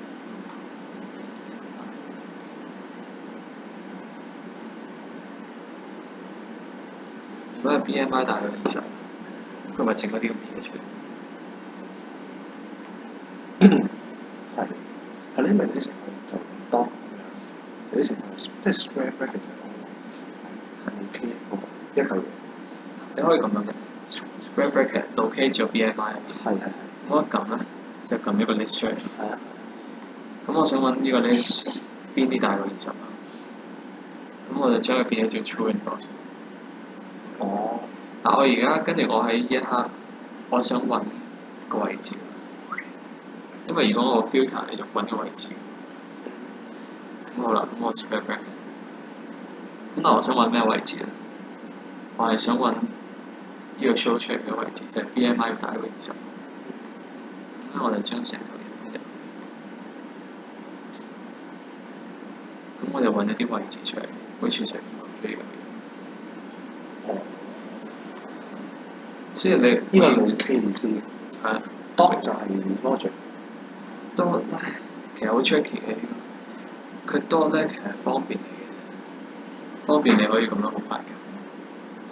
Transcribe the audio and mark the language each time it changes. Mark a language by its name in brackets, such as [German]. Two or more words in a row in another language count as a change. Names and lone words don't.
[Cantonese] 如果係 BMI 大過20，佢咪整咗啲咁嘅嘢出嚟。係咧，因為有啲情況就唔多咁樣，有啲情況即係 [English] square bracket [Cantonese] 就係 OK 一嚿嘢。你可以咁樣嘅 [English] square bracket locate [Cantonese] 咗 BMI，係。咁我一撳咧就撳一個 list 出嚟。係啊。咁我想揾呢個 list 邊啲大過20啊？咁我就將佢變咗做 [English] true and false。 [Cantonese] 哦。但我而家跟住我喺呢一刻，我想揾個位置，因為如果我 filter 你就揾個位置。咁好啦，咁我 [English] square bracket。 [Cantonese] 咁但我想揾咩位置咧？我係想揾呢個 show 出嚟嘅位置，就係 BMI 要大過20。咁我哋將成嚿嘢擺入去。咁我就揾一啲位置出嚟 ， [English] which is [Cantonese] 呢個。即係你呢個冇 K 意思。係啊。 Doc 就係 logic。多其實好 tricky 嘅呢個，佢多咧其實方便你嘅，方便你可以咁樣好快嘅。